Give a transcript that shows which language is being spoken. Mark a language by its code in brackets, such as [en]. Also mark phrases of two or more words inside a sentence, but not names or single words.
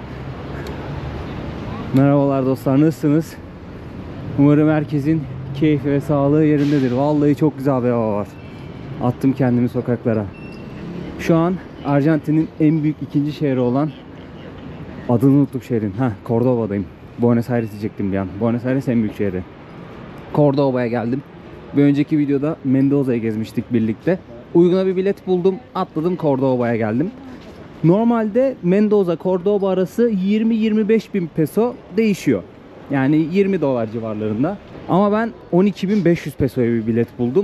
[tr] Merhabalar dostlar, nasılsınız? Umarım herkesin keyfi ve sağlığı yerindedir. Vallahi çok güzel bir hava var. Attım kendimi sokaklara. Şu an Arjantin'in en büyük ikinci şehri olan, adını unuttum şehrin. Cordoba'dayım. Buenos Aires diyecektim bir an. Buenos Aires en büyük şehri. Cordoba'ya geldim. Bir önceki videoda Mendoza'yı gezmiştik birlikte. Uyguna bir bilet buldum. Atladım, Cordoba'ya geldim. Normalde Mendoza Cordoba arası 20-25 bin peso değişiyor. Yani 20 dolar civarlarında. Ama ben 12.500 pesoya bir bilet buldum.